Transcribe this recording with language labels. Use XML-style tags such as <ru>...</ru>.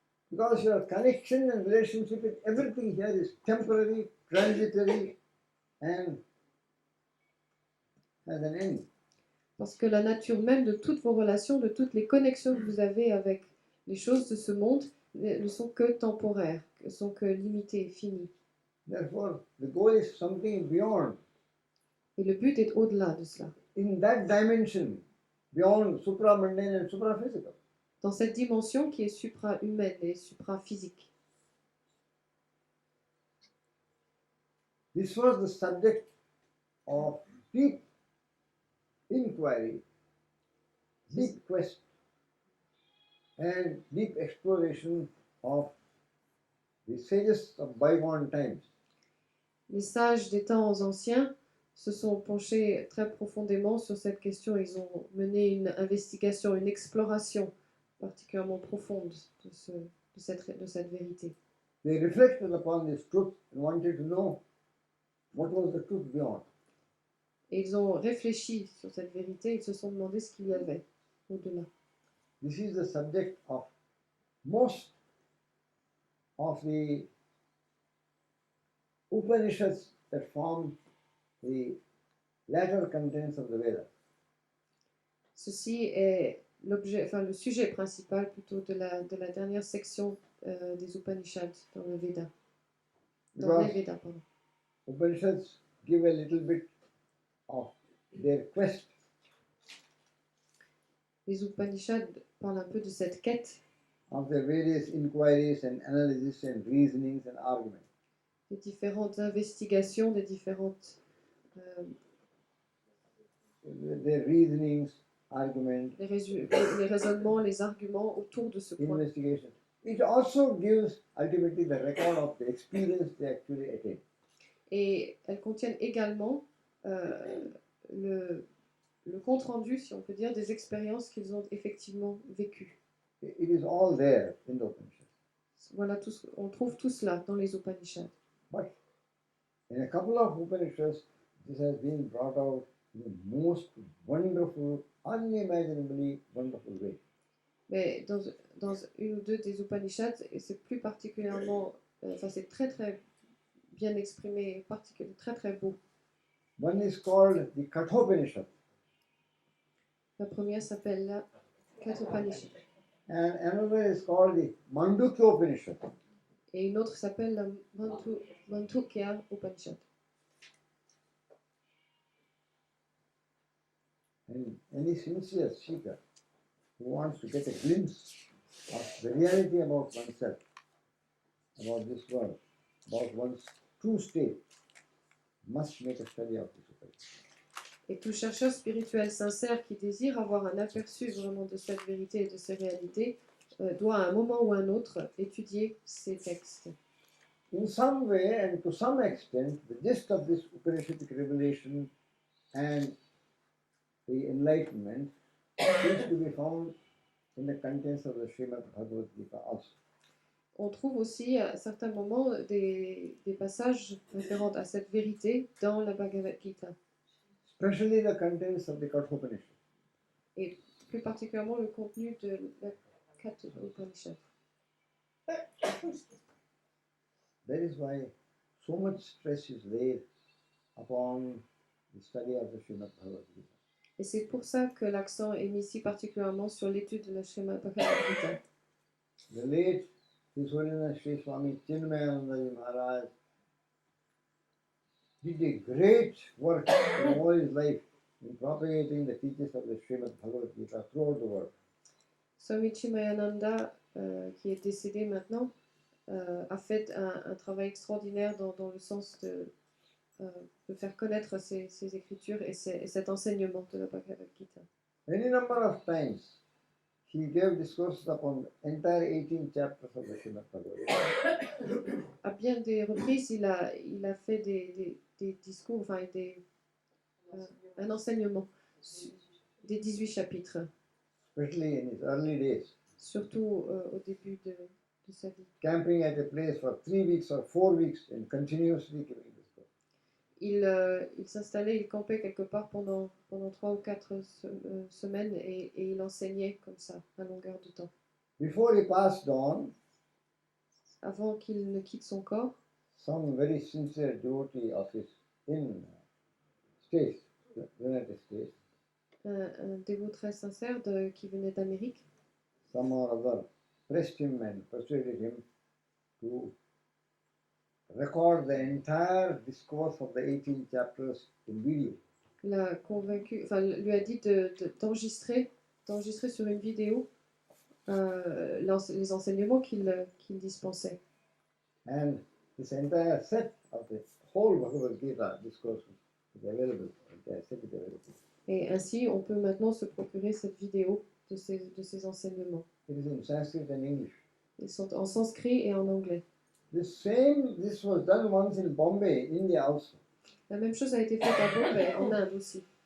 <en>Because your connection and relationship with everything here is temporary, transitory, and has an end.</en> <fr>Parce que la nature même de toutes vos relations, de toutes les connexions que vous avez avec les choses de ce monde ne sont que temporaires, ne sont que limitées, finies.</fr> <en>Therefore, the goal is something beyond.</en> <fr>Et le but est au-delà de cela.</fr> <en>In that dimension, beyond supramundane and supraphysical.</en> <fr>Dans cette dimension qui est supra-humaine et supra-physique.</fr> <en>This was the subject of deep inquiry, deep quest, and deep exploration of the sages of bygone times.</en> <fr>Les sages des temps anciens se sont penchés très profondément sur cette question. Ils ont mené une investigation, une exploration particulièrement profonde de cette vérité.</fr> <en>They reflected upon this truth and wanted to know what was the truth beyond.</en> <fr>Et ils ont réfléchi sur cette vérité, ils se sont demandé ce qu'il y avait au-delà.</fr> <en>this is the subject of most of the Upanishads that form the latter contents of the Vedas.</en> <fr>Ceci est l'objet, enfin le sujet principal plutôt de la dernière section des Upanishads dans le Veda. Dans les</fr> <en>Because</en> <fr>Vedas, pardon.</fr> <en>Upanishads give a little bit of their quest</en> <fr>Les Upanishads parlent un peu de cette quête</fr> <en>of their various inquiries and analysis and reasonings and arguments.</en> <fr>des différentes investigations, des différentes</fr> <en>Their reasonings, arguments,</en> <fr>les raisonnements, les arguments autour de ce point.</fr> <en>investigation. It also gives ultimately the record of the experience they actually attained.</en> <fr>Et elles contiennent également le compte-rendu, si on peut dire, des expériences qu'ils ont effectivement vécues.</fr> <en>It is all there in the Upanishad.</en> <fr>Voilà, on trouve tout cela dans les Upanishads.</fr> <en>But in a couple of Upanishads, this has been brought out in the most wonderful, unimaginably wonderful way.</en> <fr>Mais dans une ou deux des Upanishads, et c'est plus particulièrement, enfin c'est très très bien exprimé, très très beau.</fr> <en>One is called the Kathopanishad,</en> <fr>La première s'appelle la Kathopanishad</fr> <en>and another is called the Mandukyopanishad.</en> <fr>et une autre s'appelle la Mandukya Upanishad.</fr> <en>And any sincere seeker who wants to get a glimpse of the reality about oneself, about this world, about one's true state, must make a study of this Upanishad.</en> <fr>Et tout chercheur spirituel sincère qui désire avoir un aperçu vraiment de cette vérité et de ces réalités doit à un moment ou à un autre étudier ces textes.</fr> <en>In some way and to some extent, the gist of this Upanishadic revelation and the enlightenment seems to be found in the contents of the Srimad Bhagavad Gita also.</en> <fr>On trouve aussi à certains moments des passages référents à cette vérité dans la Bhagavad Gita,</fr> <en>Especially the contents of the Kathopanishad.</en> <fr>et plus particulièrement le contenu de la Katha Upanishad.</fr> <en>That is why so much stress is laid upon the study of the Srimad Bhagavad Gita.</en> <fr>Et c'est pour ça que l'accent est mis si particulièrement sur l'étude de la Srimad Bhagavad Gita.</fr> <en>The late His Holiness Sri Swami Chidananda Maharaj did a great work in all his life in propagating the teachings of the Srimad Bhagavad Gita throughout the world.</en> <fr>Swami Chidananda, qui est décédé maintenant, a fait un travail extraordinaire dans le sens de faire connaître ces écritures et cet enseignement de la Bhagavad Gita.</fr> <en>Any number of times he gave discourses upon the entire 18 chapters of the Srimad Bhagavad Gita.</en> <fr>À bien des reprises, il a fait des discours, enfin un enseignement des 18 chapitres,</fr> <en>Especially in his early days,</en> <fr>surtout au début de sa vie.</fr> <en>camping at a place for 3 weeks or 4 weeks and continuously giving discourse.</en> <fr>Il s'installait, il campait quelque part pendant 3 ou 4 semaines et il enseignait comme ça, à longueur de temps.</fr> <en>Before he passed on,</en> <fr>Avant qu'il ne quitte son corps,</fr> <en>some very sincere devotee of his in States, the United States,</en> <fr>un dévot très sincère qui venait d'Amérique,</fr> <en>some or other pressed him and persuaded him to record the entire discourse of the 18 chapters in video.</en> <fr>l'a convaincu, enfin lui a dit d'enregistrer sur une vidéo les enseignements qu'il dispensait.</fr> <en>And this entire set of the whole Bhagavad Gita discourse is available. Entire set is available.</en> <fr>Et ainsi, on peut maintenant se procurer cette vidéo de ces enseignements.</fr> <en>It is in Sanskrit and English.</en> <fr>Ils sont en sanskrit et en anglais.</fr> <en>This was done once in Bombay, India also.</en> <fr>La même chose a été faite à Bombay, en Inde aussi.</fr>